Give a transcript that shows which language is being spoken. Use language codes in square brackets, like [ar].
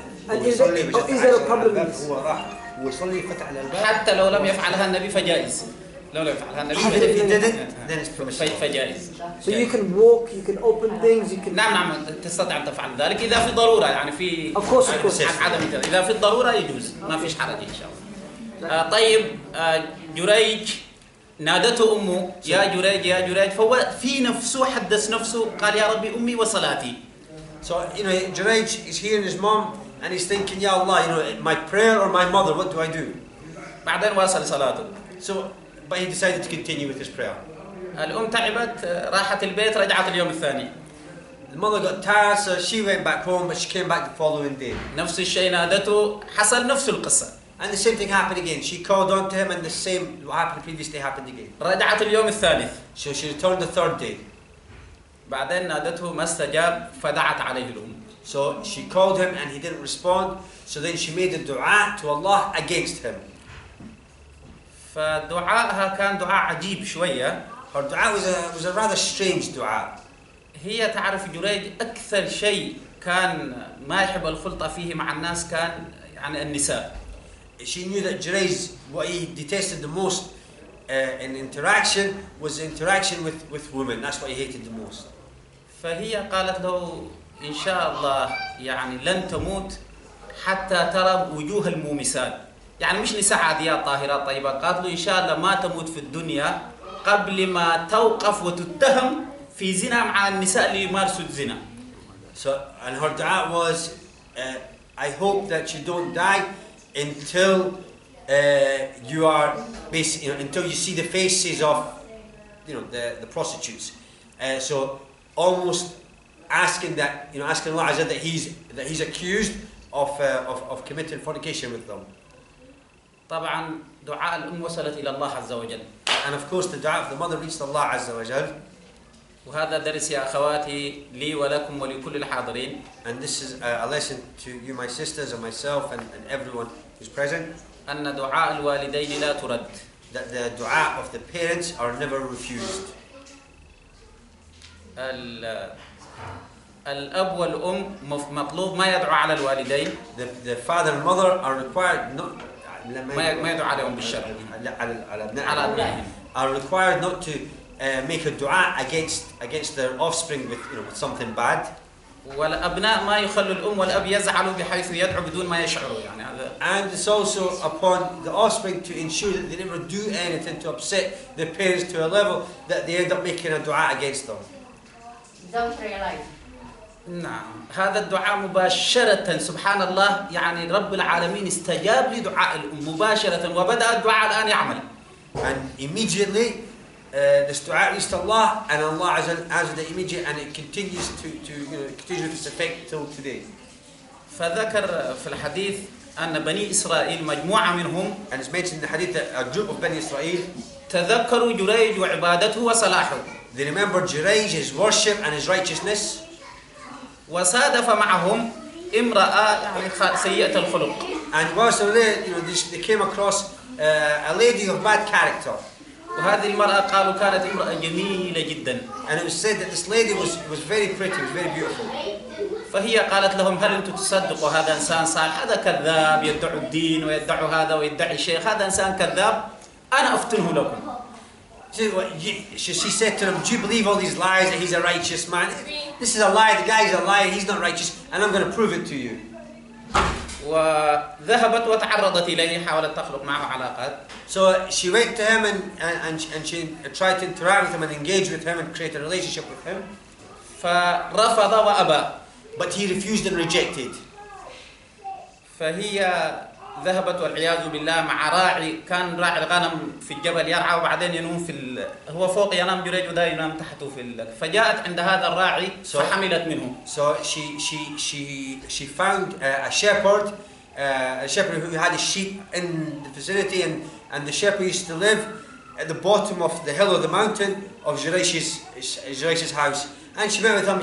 [en] And is there a problem with this? [ar] هو راح ويصلي فتح على الباب. حتى لو لم يفعلها النبي فجائز. لو لم يفعلها النبي فجائز. [en] So you can walk, you can open things, you can. [ar] نعم تستطيع أن تفعل ذلك إذا في ضرورة، يعني في [en] Of course. [ar] عدم إذا في الضرورة يجوز، ما فيش حرج إن شاء الله. طيب جريج نادته أمه يا جريج فهو في نفسه حدث نفسه قال يا ربي أمي وصلاتي. [en] So Jurej is hearing his mom and he's thinking, Ya Allah, my prayer or my mother, what do I do? [ar] بعدين واصل صلاته. [en] So, but he decided to continue with his prayer. [ar] الأم تعبت راحت البيت رجعت اليوم الثاني. [en] The mother got tired, so she went back home, but she came back the following day. [ar] نفس الشيء نادته، حصل نفس القصة. [en] And the same thing happened again. She called on to him, and the same what happened the previous day happened again. [ar] رجعت اليوم الثالث. [en] So she returned the third day. [ar] بعدين نادته ما استجاب فدعت عليه الأم. [en] So she called him and he didn't respond. So then she made a dua to Allah against him. [ar] فدعائها كان دعاء عجيب شوية. [en] Her dua was a rather strange dua. [ar] هي تعرف جريج أكثر شيء كان ما يحب الخلطة فيه مع الناس كان يعني النساء. [en] She knew that Jurej, what he detested the most in interaction was interaction with women. That's what he hated the most. [ar] فهي قالت له إن شاء الله يعني لن تموت حتى ترى وجوه المومسات، يعني مش نساء عاديات طاهرات طيبات، قالت له إن شاء الله ما تموت في الدنيا قبل ما توقف وتتهم في زنا مع النساء اللي يمارسوا الزنا. [en] So and her dua was, I hope that you don't die until you are basically, until you see the faces of the prostitutes. So almost asking that, asking Allah Azza that he's accused of committing fornication with them. [ar] طبعا دعاء الأم وصلت إلى الله عز وجل. [en] And of course the dua of the mother reached Allah Azza wa Jal. [ar] وهذا درس يا أخواتي لي ولكم ولكل الحاضرين. [en] And this is a lesson to you, my sisters, and myself, and everyone who's present. [ar] أن دعاء الوالدين لا ترد. [en] That the dua of the parents are never refused. [ar] الأب والأم مطلوب ما يدعو على الوالدين. [en] The father and mother are required not. [ar] ما يدعو عليهم بالشر. على أبنائهم. [en] Are required not to make a dua against their offspring with something bad. [ar] والأبناء ما يخلوا الأم والأب يزعلوا بحيث يدعو بدون ما يشعروا يعني هذا. [en] And it's also upon the offspring to ensure that they never do anything to upset their parents to a level that they end up making a dua against them. Don't realize. [ar] نعم هذا الدعاء مباشرة سبحان الله يعني رب العالمين استجاب لدعاء الأم مباشرة وبدأ الدعاء الآن يعمل. [en] And immediately this dua reached Allah and Allah answered it immediately and it continues continues with its effect till today. [ar] فذكر في الحديث أن بني إسرائيل مجموعة منهم [en] and it's mentioned in the hadith that a group of Bani Israel [ar] تذكروا جريج وعبادته وصلاحه. [en] They remembered Jurej, his worship and his righteousness. [ar] وصادف معهم امرأة يعني سيئة الخلق. [en] And whilst they were there, they came across a lady of bad character. [ar] وهذه المرأة قالوا كانت امرأة جميلة جدا. [en] And it was said that this lady was very pretty, was very beautiful. [ar] فهي قالت لهم هل أنتم تصدقوا هذا إنسان صالح؟ هذا كذاب يدعي الدين ويدعي هذا ويدعي الشيخ، هذا إنسان كذاب أنا أفتنه لكم. [en] She said to them, do you believe all these lies that he's a righteous man? This is a lie, the guy's a liar, he's not righteous, and I'm going to prove it to you. [ar] وذهبت وتعرضت إليه، حاولت تخلق معه علاقات. [en] So she went to him and she tried to interact with him and engage with him and create a relationship with him. [ar] فرفض وأبى. [en] But he refused and rejected. [ar] فهي ذهبت والعياذ بالله مع راعي، كان راعي الغنم في الجبل يرعى وبعدين ينوم هو فوق ينام جريج وده ينام تحته فجاءت عند هذا الراعي فحملت منه. [en] So she found a shepherd who had a sheep in the vicinity, and the shepherd used to live at the bottom of the hill or the mountain of Jurej's house, and she met with him.